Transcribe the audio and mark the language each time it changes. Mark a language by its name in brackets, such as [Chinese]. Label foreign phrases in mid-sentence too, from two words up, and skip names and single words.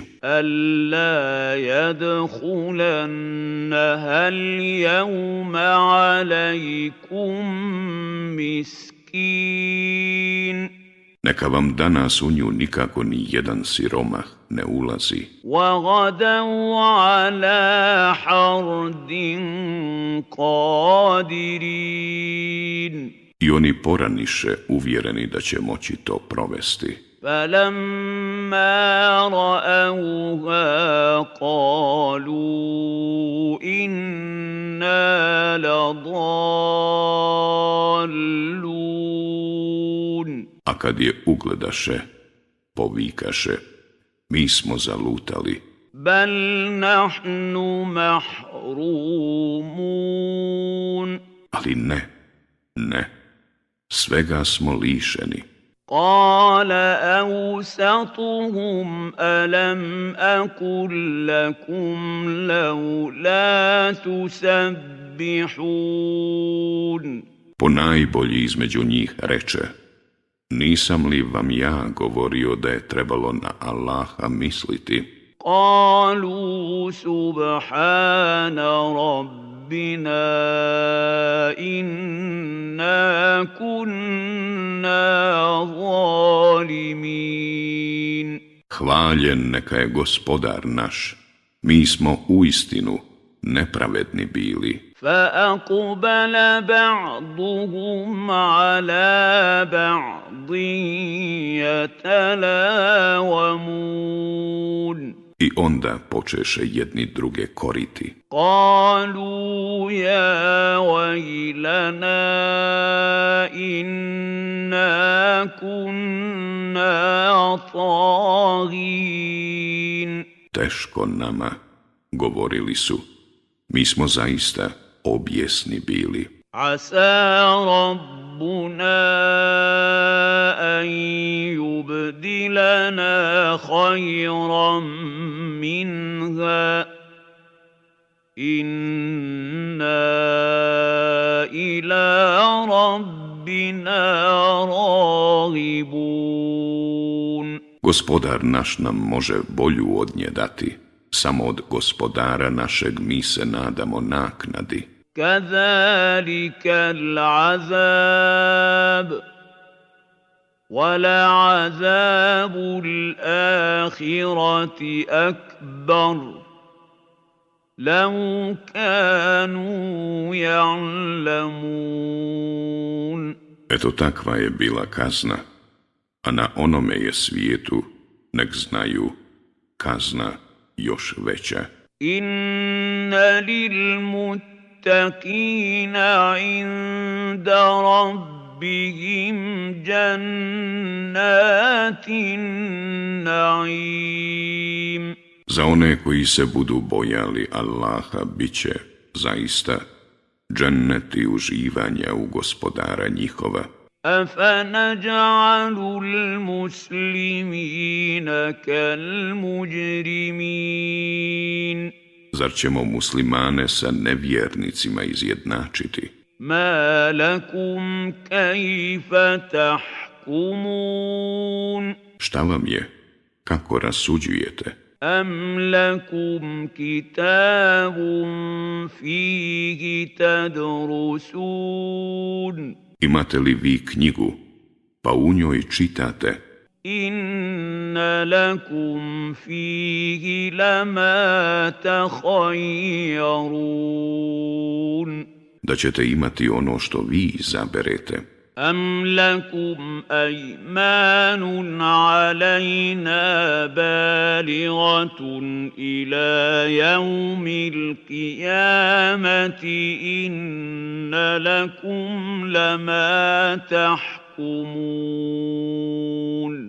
[Arabic] ألا يدخلنها اليوم عليكم مسكين [Bosnian] neka vam danas u nju nikako ni jedan siromah ne ulazi. [Arabic] وغدوا على حرد قادرين [Bosnian] I oni poraniše uvjereni da će moći to provesti. [Arabic] فلما رأوها قالوا إنا لضالون [Bosnian] A kad je ugledaše, povikaše: mi smo zalutali. [Arabic] بل نحن محرومون [Bosnian] Ali ne, svega smo lišeni. [Arabic] قال أوسطهم ألم أقل لكم لولا تسبحون [Bosnian] Ponajbolji između njih reče: nisam li vam ja govorio da je trebalo na Allaha misliti? [Arabic] قالوا سبحان ربنا إنا كنا ظالمين [Bosnian] Hvaljen neka je gospodar naš, mi smo uistinu nepravedni bili. [Arabic] فأقبل بعضهم على بعض يتلاومون [Bosnian] I onda počeše jedni druge koriti. [Arabic] قالوا يا ويلنا إنا كنا طاغين [Bosnian] Teško nama, govorili su, mi smo zaista objesni bili. [Arabic] عسى ربنا أن يبدلنا خيرا منها إنا إلى ربنا راغبون [Bosnian] Gospodar naš nam može bolju od nje dati, samo od gospodara našeg mi se nadamo naknadi. [Arabic] كذلك العذاب ولعذاب الآخرة أكبر لو كانوا يعلمون [Bosnian] Eto takva je bila kazna, a na onome je svijetu, nek znaju, kazna još veća. [Arabic] إن للمتقين عند ربهم جنات النعيم [Bosnian] Za one koji se budu bojali Allaha bit će zaista dženneti uživanja u gospodara njihova. [Arabic] أفنجعل المسلمين كالمجرمين [Bosnian] Zar ćemo muslimane sa nevjernicima izjednačiti? [Arabic] ما لكم كيف تحكمون [Bosnian] Šta vam je? Kako rasuđujete? [Arabic] أم لكم كتاب فيه تدرسون [Bosnian] Imate li vi knjigu, pa u njoj čitate? [Arabic] إن لكم فيه لما تخيرون [Bosnian] da ćete imati ono što vi izaberete. [Arabic] أَمْ لَكُمْ أَيْمَانٌ عَلَيْنَا بَالِغَةٌ إِلَى يَوْمِ الْقِيَامَةِ إِنَّ لَكُمْ لَمَا تَحْكُمُونَ